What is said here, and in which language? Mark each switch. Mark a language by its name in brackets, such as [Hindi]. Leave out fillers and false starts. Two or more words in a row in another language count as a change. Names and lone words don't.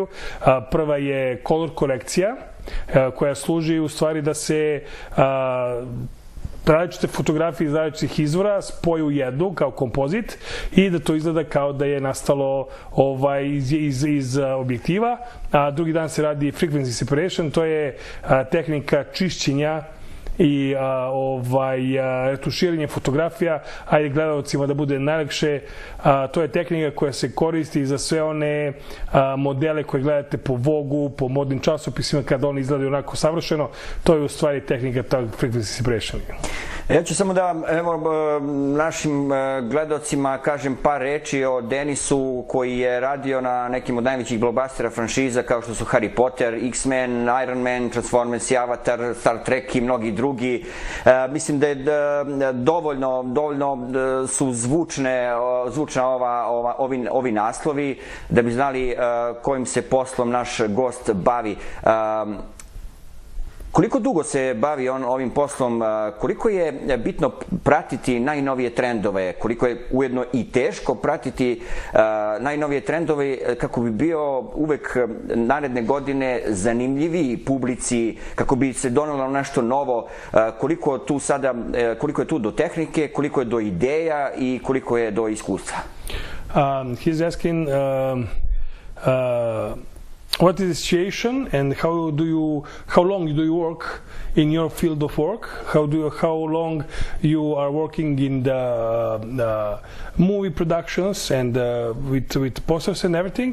[Serbian] Prva je color korekcija, koja služi u stvari da se različite fotografije iz različitih izvora spoju u jednu kao kompozit i da to izgleda kao da je nastalo iz objektiva. A drugi dan se radi [English] frequency separation, [Serbian] to je tehnika čišćenja i retuširanje fotografija, ajde gledalcima da bude najlakše. To je tehnika koja se koristi za sve one modele koje gledate po Vogu, po modnim časopisima, kada oni izgledaju onako savršeno. To je u stvari tehnika tog [English] frequency separation. [Serbian] Ja ću samo da našim gledalcima kažem par reči o Denisu, koji je radio na nekim od najvećih blockbustera franšiza kao što su Harry Potter, X-Men, Iron Man, Transformers, Avatar, Star Trek i mnogi drugi. Mislim da je dovoljno su zvučna ovi naslovi da bi znali kojim se poslom naš gost bavi. Koliko dugo se bavi on ovim poslom, koliko je bitno pratiti najnovije trendove, koliko je ujedno i teško pratiti najnovije trendove kako bi bio uvek naredne godine zanimljiviji publici, kako bi se donelo nešto novo, koliko je tu do tehnike, koliko je do ideja i koliko je do iskustva? [English] He's asking what is the situation and how long do you work in your field of work? How long you are working in the movie productions and with posters and everything?